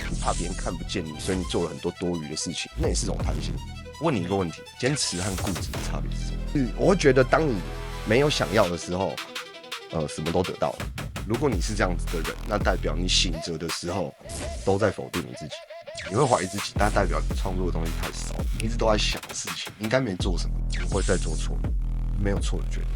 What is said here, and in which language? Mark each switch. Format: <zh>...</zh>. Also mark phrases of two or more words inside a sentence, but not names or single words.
<zh>你怕別人看不見你，所以你做了很多多餘的事情，那也是種貪心。問你一個問題：堅持和固執的差別是什麼？我會覺得，當你沒有想要的時候，什麼都得到了。如果你是這樣子的人，那代表你醒着的時候都在否定你自己，你會懷疑自己，但代表你創作的東西太少了，你一直都在想事情，你應該沒做什麼，你會再做錯，沒有錯的決定。</zh>